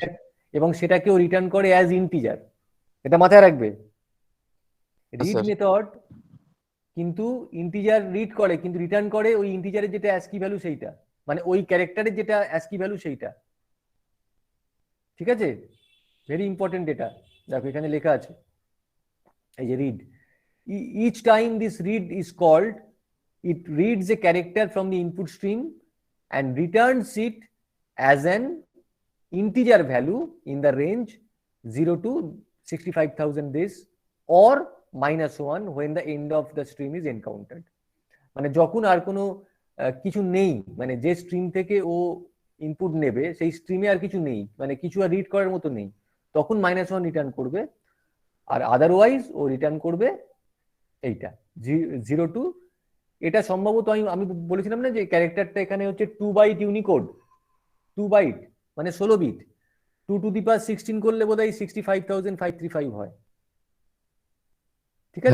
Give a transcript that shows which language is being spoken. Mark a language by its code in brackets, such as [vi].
[bn] সেটা এবং সেটাকেও রিটার্ন করে অ্যাজ ইন্টিজার। এটা মাথায় রাখবে। হ্যাঁ রিড স্যার। মেথড কিন্তু ইন্টিজার রিড করে, কিন্তু রিটার্ন করে ওই ইন্টিজারের যেটা অ্যাস্কি ভ্যালু সেইটা, মানে ওই ক্যারেক্টারের যেটা অ্যাস্কি ভ্যালু সেইটা, ঠিক আছে? [en] very important [bn] এটা, দেখো এখানে লেখা আছে, এই যে [en] Read, each time this read is called, it reads a character from the input stream and returns it as an integer value in the range 0 to 65,000 days or -1 when the end of the stream is encountered। [bn] মানে যখন আর কোনো কিছু নেই, মানে যে stream থেকে ও input নেবে সেই স্ট্রিমে আর কিছু নেই, মানে কিছু আর রিড করার মতো নেই, তখন -1 রিটার্ন করবে। আর আদারওয়াইজ ও রিটার্ন করবে এইটা 0 টু, এটা সম্ভবত আমি আমি বলেছিলাম না যে ক্যারেক্টারটা এখানে হচ্ছে 2 বাইট ইউনিকোড, 2 বাইট মানে 16 বিট, 2 টু দি পাওয়ার 16 করলে বোধহয় 65,535 হয়, ঠিক আছে?